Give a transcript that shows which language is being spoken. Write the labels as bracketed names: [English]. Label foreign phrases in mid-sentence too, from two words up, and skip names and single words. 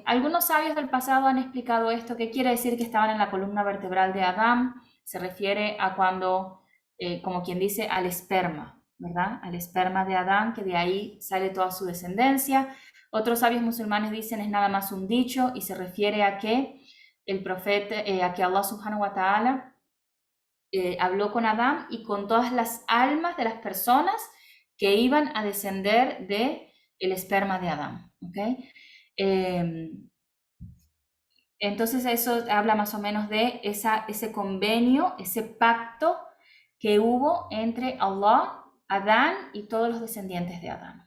[Spanish] Algunos sabios del pasado han explicado esto. ¿Qué quiere decir que estaban en la columna vertebral de Adán? Se refiere a cuando, como quien dice, al esperma, ¿verdad? Al esperma de Adán, que de ahí sale toda su descendencia. Otros sabios musulmanes dicen es nada más un dicho y se refiere a que el profeta, a que Allah [Arabic] سبحانه وتعالى [Spanish] habló con Adán y con todas las almas de las personas que iban a descender de el esperma de Adán. ¿Okay? Entonces eso habla más o menos de ese convenio, ese pacto que hubo entre Allah, Adán y todos los descendientes de Adán.